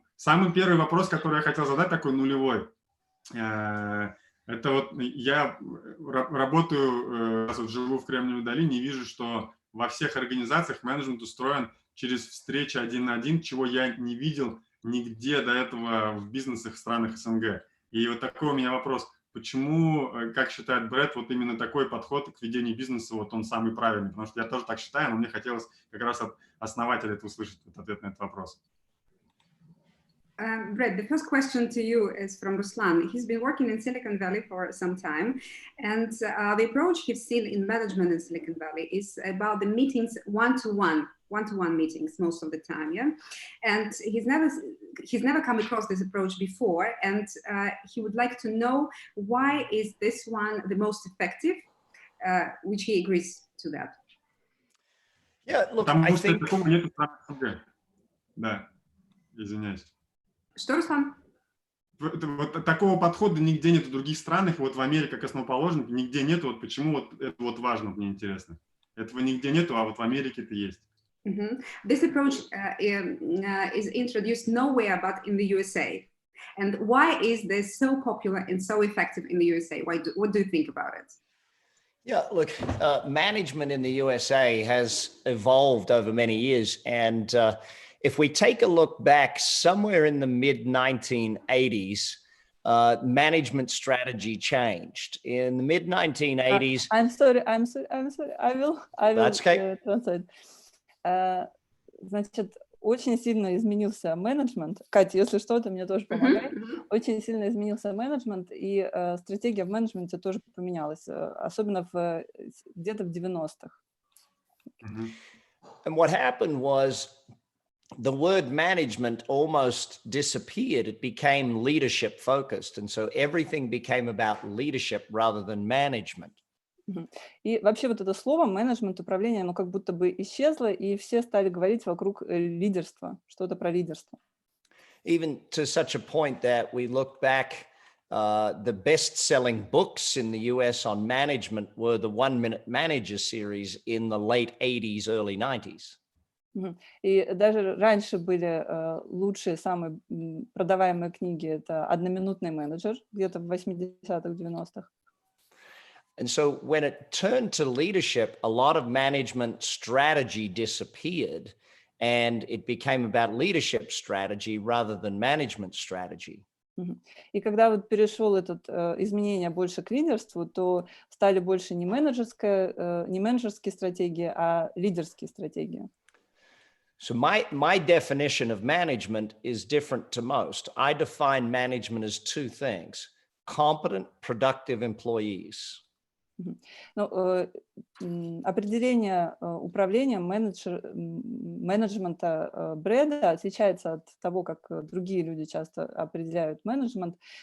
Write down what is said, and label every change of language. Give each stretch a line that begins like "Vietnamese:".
Russian: Самый первый вопрос, который я хотел задать, такой нулевой. Это вот я работаю, вот живу в Кремниевой долине и вижу, что во всех организациях менеджмент устроен через встречи один на один, чего я не видел нигде до этого в бизнесах в странах СНГ. И вот такой у меня вопрос. Почему, как считает Брэд, вот именно такой подход к ведению бизнеса, вот он самый правильный? Потому что я тоже так считаю, но мне хотелось как раз от основателя это услышать, вот ответ на этот вопрос.
English: Brad, the first question to you is from Ruslan. He's been working in Silicon Valley for some time, and the approach he's seen in management in Silicon Valley is about the meetings one-to-one meetings most of the time, yeah. And he's never come across this approach before, and he would like to know why is this one the most effective, which he agrees to that. Yeah, look, I think.
Russian: Да, извиняюсь. Что, Руслан? Вот такого подхода нигде нет в других странах. Вот в Америке, как основоположник, нигде нет. Вот почему вот это вот важно, мне интересно. Этого нигде нету, а вот в Америке это есть.
English: This approach is introduced nowhere but in the USA. And why is this so popular and so effective in the USA? What do you think about it? Yeah, look, management in the USA has evolved over many years, and if we take a look back somewhere in the mid-1980s, management strategy changed. In the mid-1980s... I'm sorry. I will That's okay. Translate.
Russian: Значит, очень сильно изменился менеджмент. Катя, если что, ты мне тоже помогай. Очень сильно изменился менеджмент, и стратегия в менеджменте тоже поменялась, особенно где-то в 90-х.
English: And what happened was the word management almost disappeared. It became leadership focused. And so everything became about leadership rather than management.
Russian: И вообще вот это слово менеджмент, управление, оно как будто бы исчезло, и все стали говорить вокруг лидерства, что-то про лидерство.
English: Even to such a point that we look back the best-selling books in the US on management were the 1-Minute Manager series in the late 80s, early 90s.
Russian: И даже раньше были лучшие, самые продаваемые книги. Это «Одноминутный менеджер» где-то в 80-х, 90-х.
English: And so when it turned to leadership, a lot of management strategy disappeared, and it became about leadership strategy rather than management strategy.
Russian: И когда вот перешел этот изменение больше к лидерству, то стали больше не менеджерские стратегии, а лидерские стратегии.
English: So my definition of management is different to most. I define management as two things: competent, productive employees.
Russian: Ну, определение управления менеджмента Брэда отличается от того, как другие люди часто определяют менеджмент.